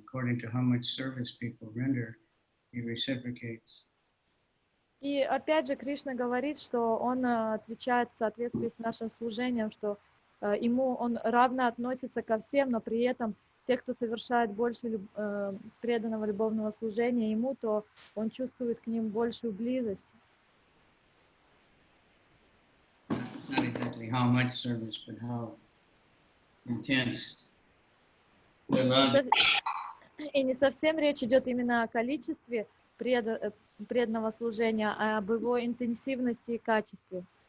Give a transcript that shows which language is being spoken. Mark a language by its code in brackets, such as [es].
[en] According to how much service people render, he reciprocates. [ru] И опять же Кришна говорит, что он отвечает в соответствии с нашим служением, что он равно относится ко всем, но при этом те, кто совершает больше преданного любовного служения ему, то он чувствует к ним большую близость. [en] Not exactly how much service, but how intense the love. [ru] И не совсем речь идет именно о количестве преданного служения, а об его интенсивности и качестве.